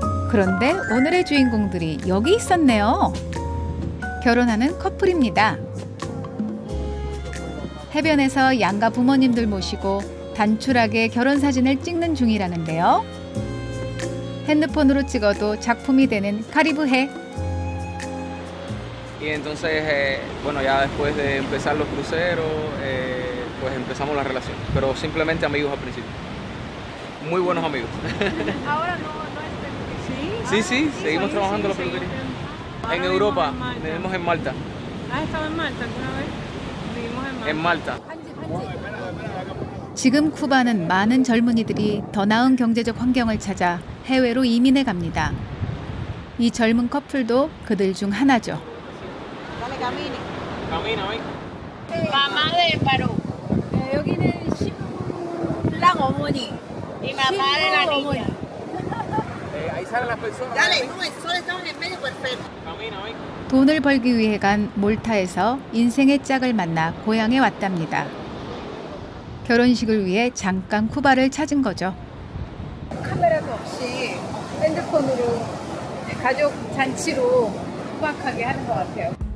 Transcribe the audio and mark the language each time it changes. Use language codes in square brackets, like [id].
[ko] 그런데 오늘의 주인공들이 여기 있었네요. 결혼하는 커플입니다. 해변에서 양가 부모님들 모시고 단출하게 결혼 사진을 찍는 중이라는데요. 핸드폰으로 찍어도 작품이 되는 카리브해. [es] Y entonces, bueno, ya después de empezar los cruceros, pues empezamos la relación. Pero simplemente amigos al principio. Muy buenos amigos. Ahora no Sí, sí, seguimos trabajando la peluquería. En Europa, vivimos en Malta. ¿Has estado en Malta alguna vez? Vivimos en Malta. [ko] 지금 쿠바는 많은 젊은이들이 더 나은 경제적 환경을 찾아 해외로 이민해 갑니다. 이 젊은 커플도 그들 중 하나죠. [es] Mamá de Perú. [ko] 여기는 신랑 어머니. [es] Y mamá de la niña. Dale, no, solo estamos en medio perfecto. [ko] 돈을 벌기 위해 간 몰타에서 인생의 짝을 만나 고향에 왔답니다. 결혼식을 위해 잠깐 쿠바를 찾은 거죠. 카메라도 없이 핸드폰으로 가족 잔치로 소박하게 하는 것 같아요.